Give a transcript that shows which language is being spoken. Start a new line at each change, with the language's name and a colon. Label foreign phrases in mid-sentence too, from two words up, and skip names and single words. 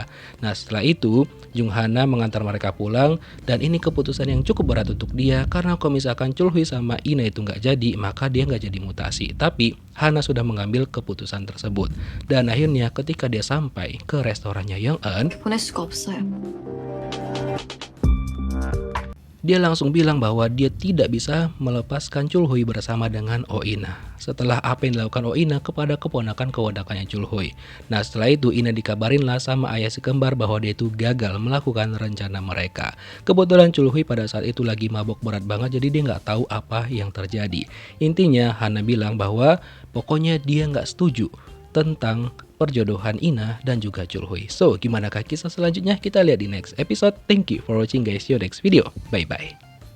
Indonesian: Nah setelah itu Jung Hana mengantar mereka pulang, dan ini keputusan yang cukup berat untuk dia, karena kalau misalkan Chulhui sama Ina itu nggak jadi, maka dia nggak jadi mutasi. Tapi Hana sudah mengambil keputusan tersebut, dan akhirnya ketika dia sampai ke restorannya Yang Eun,
Korean: 보낼 수가 없어요.
Indonesian: dia langsung bilang bahwa dia tidak bisa melepaskan Chulhui bersama dengan Oh Ina setelah apa yang dilakukan Oh Ina kepada keponakan-keponakannya Chulhui. Nah setelah itu Ina dikabarin lah sama ayah si kembar bahwa dia itu gagal melakukan rencana mereka. Kebetulan Chulhui pada saat itu lagi mabok berat banget, jadi dia nggak tahu apa yang terjadi. Intinya Hana bilang bahwa pokoknya dia nggak setuju tentang perjodohan Ina dan juga Chulhui. So, gimana kisah selanjutnya? Kita lihat di
English: next episode. Thank you for watching guys. See you next video. Bye-bye.